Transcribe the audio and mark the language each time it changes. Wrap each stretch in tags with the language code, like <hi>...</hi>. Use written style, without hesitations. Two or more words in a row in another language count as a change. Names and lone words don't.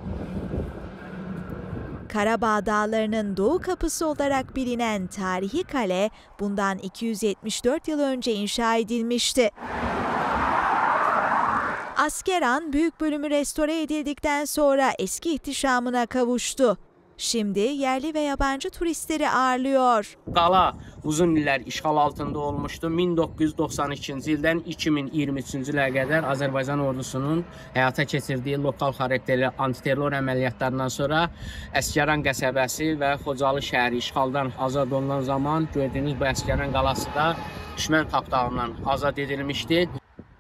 <tr>Karabağ Dağları'nın doğu kapısı olarak bilinen tarihi kale bundan 274 yıl önce inşa edilmişti. Askeran büyük bölümü restore edildikten sonra eski ihtişamına kavuştu. Şimdi yerli ve yabancı turistleri ağırlıyor. Qala uzun iller işğal altında olmuştu.</tr> <az>1992-ci ildən 2023-cü ilə qədər Azərbaycan ordusunun həyata keçirdiyi lokal xarakterli antiterror əməliyyatlarından sonra Əsgəran qəsəbəsi və Xocalı şəhəri işğaldan azad olunan zaman gördüyünüz bu Əsgəran qalası da düşmən tapdağından azad edilmişdi.</az>